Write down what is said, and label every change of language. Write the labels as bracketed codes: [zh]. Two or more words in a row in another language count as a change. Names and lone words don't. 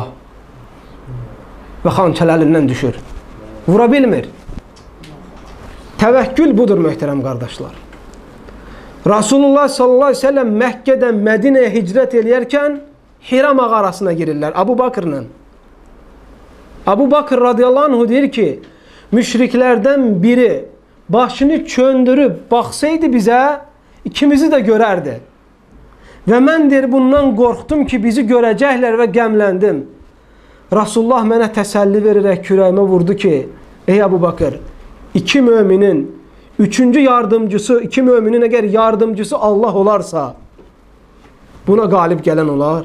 [az] Və xançal əlindən düşür. Vura bilmir. Təvəkkül budur möhtərəm qardaşlar. Rasulullah [ar] صلى الله عليه وسلم [az] Məkkədən Mədinəyə hicrət eləyərkən Hira mağarasına girirlər Abu Bakr'la. Abu Bakr [ar] رضي الله عنه [az] deyir ki, müşriklərdən biri başını çöndürüb baxsaydı bizə, ikimizi də görərdi. Və mən deyir, bundan qorxdum ki, bizi görəcəklər və qəmləndim. Rasulullah mənə təsəlli verərək kürəyimə vurdu ki, ey Abu Bakr, iki müminin, üçüncü yardımcısı, iki müminin əgər yardımcısı Allah olarsa, buna qalib gələn olar.